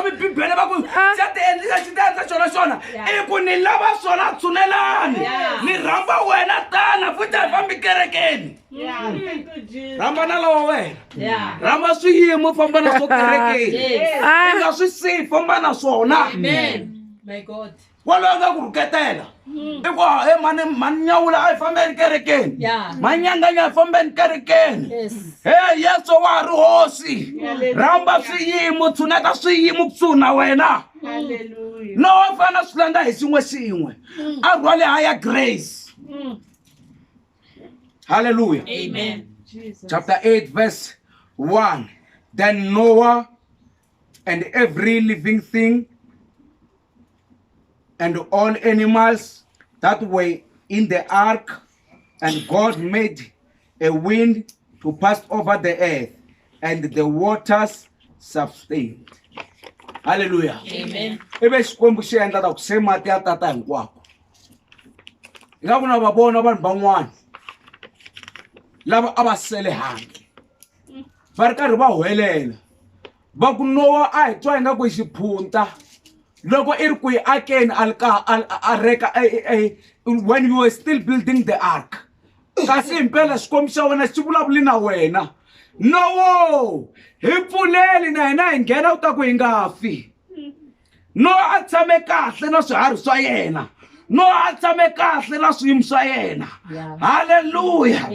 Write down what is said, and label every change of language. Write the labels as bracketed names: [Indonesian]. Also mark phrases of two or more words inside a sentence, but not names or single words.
[Tsonga] Khomi Bibele va ku xa ti endlisa xi ta endla xona i ku ni lava swona tshunelani ni rhamba wena tana futhi a hi fambi kerekeni. Rhamba na lava wena, rhamba swiyimo famba na swo kerekeni, i nga swi siyi famba na swona. [English] Amen. My God. [Tsonga] Walowo nga ku rhuketela i ku mani Nyawula a hi fambeni kerekeni, Manyanganya a hi fambeni kerekeni. Hey Yesu wa ha ri hosi, rhamba swiyimo, tshuneta swiyimo kusuhi na wena. No wa fana swi langa hi xin'we a rhwale [English] higher grace. [Tsonga] Hallelujah. Amen. [English] Chapter 8 verse 1. Then Noah and every living thing and all animals that were in the ark, and God made a wind to pass over the earth, and the waters subsided. Hallelujah. Amen. [Tsonga] Ibe Xikwembu xi endla ta ku se mati ya tata hinkwako. Hi nga vona va vona vanhu van'wana lava a va sele handle va ri karhi va hwelela va ku Noah a hi twa hi nga ku xiphunta loko i ri ku yi akeni [English] when you were still building the ark. [Tsonga] Kasi impela Xikwembu xa wena xi vulavuli na wena. No, hi pfuleli na hina hi nghena u ta ku hi nga fi. Noah a tshame kahle na swiharhi swa yena Noah a tshame kahle na swiyimo swa yena. Haleluya.